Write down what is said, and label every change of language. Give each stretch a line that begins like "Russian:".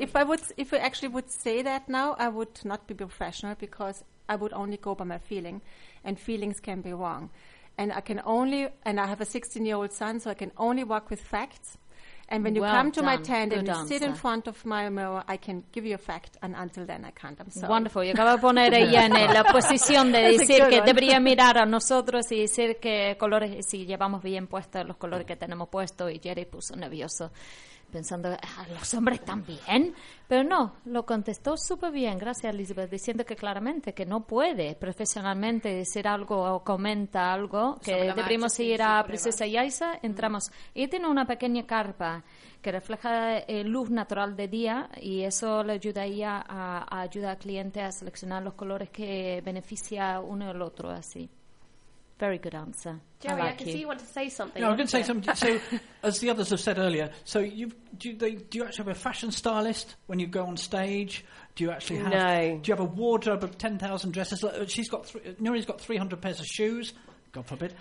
English: If I actually would say that now, I would not be professional because I would only go by my feeling, and feelings can be wrong. And I can only, and I have a 16-year-old son, so I can only work with facts. And when you well come to done my tent good and you answer sit in front of my mirror, I can give you a fact, and until then I can't. I'm sorry. Wonderful.
Spanish: You acaba de poner ella en la posición de decir que debería mirar a nosotros y decir que colores, si llevamos bien puestos los colores que tenemos puestos, y Jerry puso nervioso pensando a los hombres también, pero no, lo contestó súper bien, gracias Elizabeth, diciendo que claramente que no puede profesionalmente decir algo o comenta algo, que deberíamos marcha, ir sí, a Princesa Yaisa, entramos, y tiene una pequeña carpa que refleja luz natural de día, y eso le ayudaría a ayudar al cliente a seleccionar los colores que beneficia uno y el otro, así.
English: Very good answer. Jerry, I can see you want to say something. No, I'm going to say something. So, as the others have said earlier, so do you actually have a fashion stylist when you go on stage? Do you actually have... No. Do you have a wardrobe of 10,000 dresses? She's got... Nuri's got 300 pairs of shoes. God forbid.